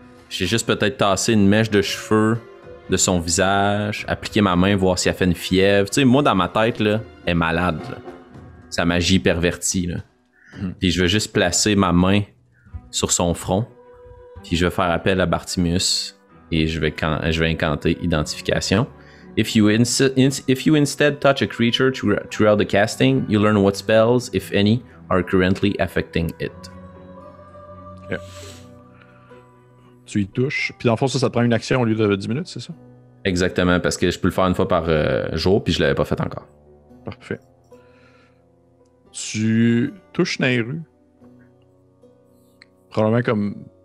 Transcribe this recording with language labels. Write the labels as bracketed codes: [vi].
[fr] J'ai juste peut-être tassé une mèche de cheveux de son visage, appliquer ma main, voir si elle fait une fièvre. Tu sais, moi, dans ma tête, là, elle est malade. Là. Sa magie pervertie. Là. Puis je vais juste placer ma main sur son front. Puis je vais faire appel à Bartimius. Et je vais incanter identification. [en] If you instead touch a creature throughout the casting, you learn what spells, if any, are currently affecting it. [fr] Okay. Tu y touches. Puis dans le fond, ça te prend une action au lieu de 10 minutes, c'est ça? Exactement, parce que je peux le faire une fois par jour, puis je l'avais pas fait encore. Parfait. Tu touches Nairu. Probablement comme...